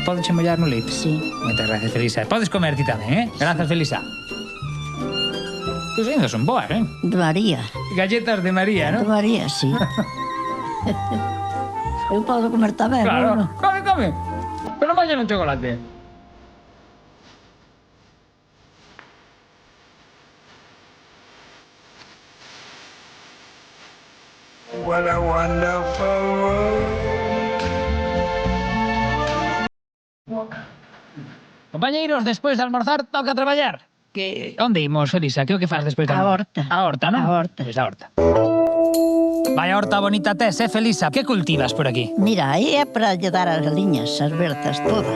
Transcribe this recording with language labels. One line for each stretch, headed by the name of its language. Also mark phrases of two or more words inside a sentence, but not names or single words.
Galician: Podo che mollar no leite? Sí. Moitas gracias, Felisa. Podes comer ti tamén, Grazas, Felisa. Tus ainda son boas, De María. Galletas de María, De non? María, sí. Eu podo comer tamén, Claro. non? Come, come. Pero non un chocolate.
English: What a wonderful world.
Galician: Compañeiros, despois de almorzar, toca traballar. Que onde imos, Felisa? Que o que faz despois de A almorzar? horta. A horta, non? A horta. Pois a horta. Vai a horta bonita tes, Felisa? Que cultivas por aquí? Mira, aí é para lle dar as galiñas, as bertas todas.